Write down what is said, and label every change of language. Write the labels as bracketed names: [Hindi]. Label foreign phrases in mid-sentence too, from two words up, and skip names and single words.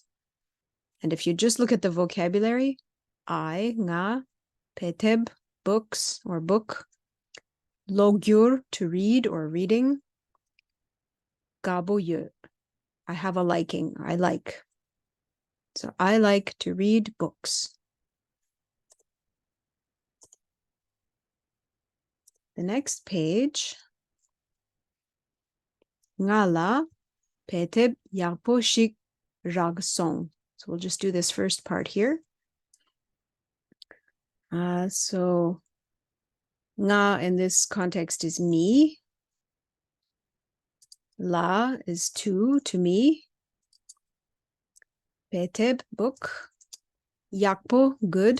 [English] And if you just look at the vocabulary, I, nga, peteb, books or book, logyur, to read or reading, gaboye, I have a liking, I like. So I like to read books. The next page, [Tibetan] ང་ལ་དཔེ་དེབ་ཡག་པོ་ཞིག་རག་སོང. [English] So we'll just do this first part here. So nga in this context is me. La is to me. Peteb, book. Yakpo, good.